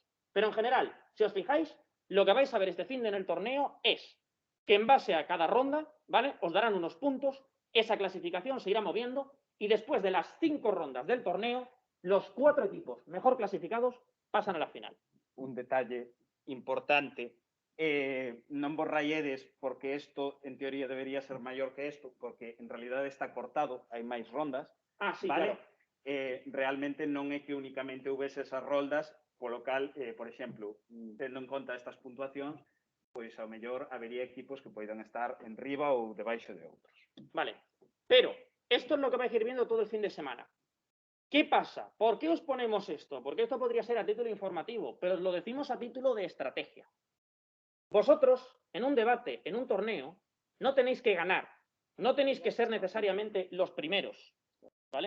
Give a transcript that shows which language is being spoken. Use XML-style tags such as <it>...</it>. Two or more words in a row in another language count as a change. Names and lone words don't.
<es>Pero en general, si os fijáis, lo que vais a ver este fin de en el torneo es que en base a cada ronda, ¿vale? Os darán unos puntos, esa clasificación se irá moviendo y después de las 5 rondas del torneo, los 4 equipos mejor clasificados pasan a la final. Un detalle importante.</es> <gl>Non vos rayedes porque isto en teoría debería ser maior que isto, porque en realidad está cortado, hai máis rondas,</gl> <es>Ah, sí, vale? claro.</es> <gl>Realmente non é que únicamente houvese esas roldas, polo cal, por exemplo, tendo en conta estas puntuacións, pois ao mellor habería equipos que poidan estar en riba ou debaixo de outros.</gl> <es>Vale, pero esto es lo que vais a ir viendo todo el fin de semana. ¿Qué pasa? ¿Por qué os ponemos esto? Porque esto podría ser a título informativo, pero os lo decimos a título de estrategia. Vosotros, en un debate, en un torneo, no tenéis que ganar, no tenéis que ser necesariamente los primeros, ¿vale?</es>